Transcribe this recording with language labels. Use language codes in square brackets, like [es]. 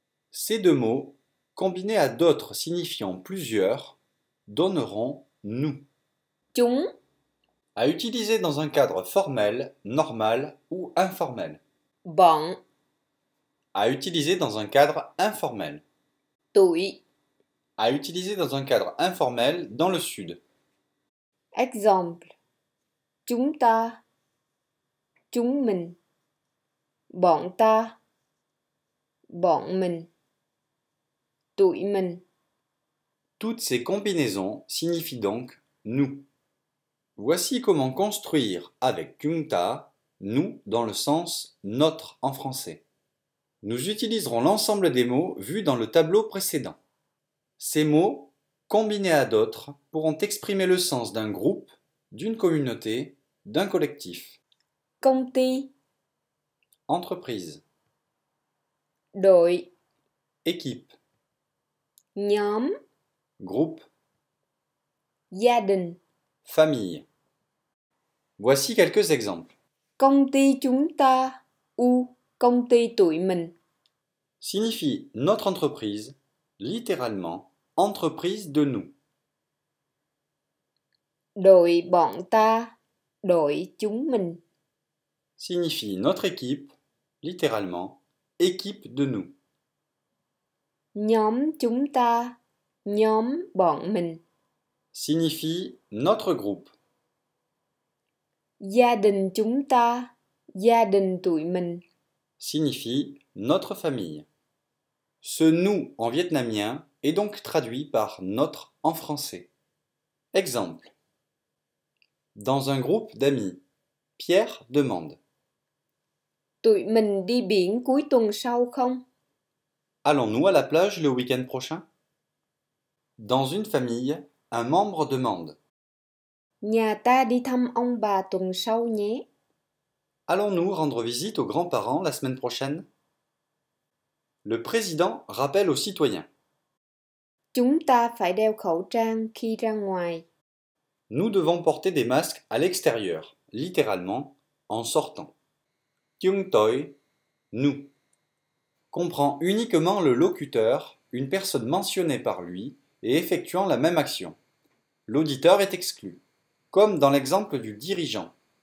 [fr] Ces deux mots, combinés à d'autres signifiant plusieurs, donneront nous. [vi] Chúng, [fr] À utiliser dans un cadre formel, normal ou informel. [vi] bọn, [fr] À utiliser dans un cadre informel. [vi] tụi. [fr] À utiliser dans un cadre informel dans le sud. [vi] Exemple: chúng ta, chúng mình, bọn ta, bọn mình, tụi mình. [fr] Toutes ces combinaisons signifient donc nous. Voici comment construire avec chúng ta, nous dans le sens notre en français. Nous utiliserons l'ensemble des mots vus dans le tableau précédent. Ces mots, combinés à d'autres, pourront exprimer le sens d'un groupe, d'une communauté, d'un collectif. [vi] Công ty, [fr] Entreprise, [vi] đội, [fr] équipe, [vi] nhóm, [fr] groupe, [vi] gia đình. [fr] famille. Voici quelques exemples. [vi] Công ty chúng ta ou công ty tụi mình. [fr] Signifie notre entreprise, littéralement entreprise de nous. [vi] Đội bọn ta, đội chúng mình. [fr] Signifie notre équipe, littéralement équipe de nous. [vi] Nhóm chúng ta, nhóm bọn mình. [fr] Signifie notre groupe. [vi] Gia đình chúng ta, gia đình tụi mình. [fr] Signifie notre famille. Ce nous en vietnamien est donc traduit par notre en français. Exemple. Dans un groupe d'amis, Pierre demande: [vi] Tụi mình đi biển cuối tuần sau không? [fr] Allons-nous à la plage le week-end prochain? Dans une famille, un membre demande: [vi] Nhà ta đi thăm ông bà tuần sau nhé. [fr] Allons-nous rendre visite aux grands-parents la semaine prochaine? Le président rappelle aux citoyens: [vi] Chúng ta phải đeo khẩu trang khi ra ngoài. [fr] Nous devons porter des masques à l'extérieur, littéralement, en sortant. Chúng tôi, nous, comprend uniquement le locuteur, une personne mentionnée par lui et effectuant la même action. L'auditeur est exclu, comme dans l'exemple du dirigeant.